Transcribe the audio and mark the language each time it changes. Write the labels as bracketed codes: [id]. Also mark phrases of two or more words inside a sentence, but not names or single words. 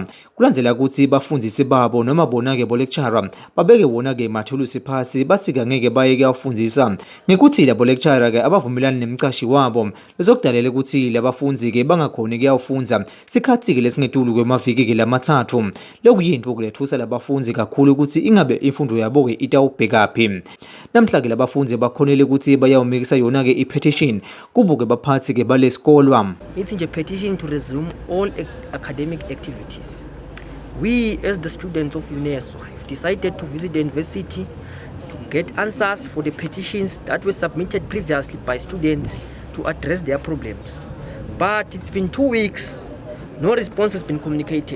[ss] Kulandzela ukuthi bafundisi babo noma bona-ke bo-lecturer babeke wona-ke mathulusi phasi bathi-ke angeke baye kuyawufundzisa ngekuthi labo lecturer-ke abavumelani nemcashi wabo bezokudalela ukuthi labafundzi-ke bangakhoni funza sikhathi-ke lesingetulu kwemaviki-ke lamathathu. Lokhu yinto kulethusa labafundzi kakhulu ukuthi ingabe imfundo yabo-ke itawubhekaphi. Namhla-ke labafundzi bakhonele ukuthi bayawumikisa yona-ke i-petition kubo-ke baphathi-ke balesikolwa. [en] It's a petition to resume all academic activities. We, as the students of uneswa, have decided to visit the university to get answers for the petitions that were submitted previously by students to address their problems. But it's been 2 weeks, no response has been communicated.